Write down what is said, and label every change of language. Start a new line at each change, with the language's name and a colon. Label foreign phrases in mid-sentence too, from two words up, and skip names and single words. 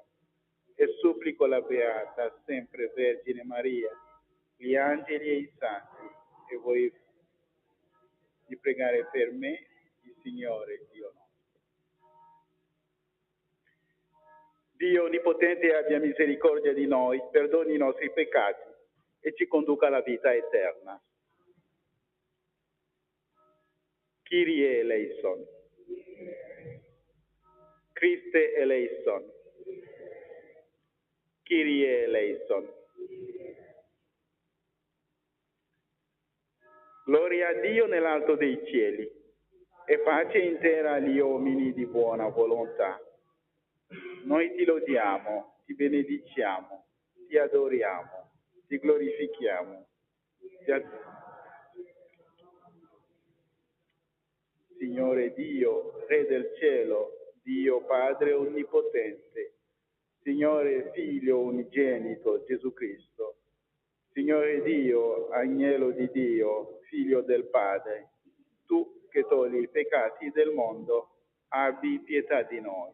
Italian: E supplico la Beata, sempre Vergine Maria, gli angeli e i santi, e voi di pregare per me, il Signore Dio nostro. Dio Onnipotente abbia misericordia di noi, perdoni i nostri peccati e ci conduca alla vita eterna.
Greek: Kyrie eleison. Christe eleison. Kyrie eleison.
Italian: Gloria a Dio nell'alto dei cieli e pace in terra agli uomini di buona volontà. Noi ti lodiamo, ti benediciamo, ti adoriamo, ti glorifichiamo. Signore Dio, Re del cielo, Dio Padre onnipotente, Signore Figlio unigenito Gesù Cristo, Signore Dio, Agnello di Dio, Figlio del Padre, tu che togli i peccati del mondo, abbi pietà di noi.